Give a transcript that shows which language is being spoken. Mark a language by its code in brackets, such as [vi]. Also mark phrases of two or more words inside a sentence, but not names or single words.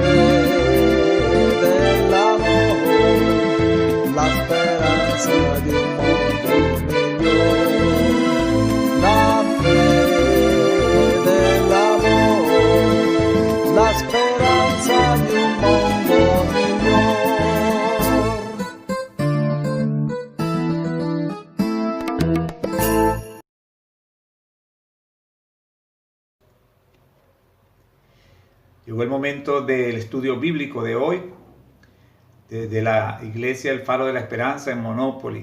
[it] fede, l'amore, la speranza di un mondo migliore, la fede, l'amore, la speranza di un mondo migliore. [es] Llegó el momento del estudio bíblico de hoy, de la Iglesia El Faro de la Esperanza en Monópoli.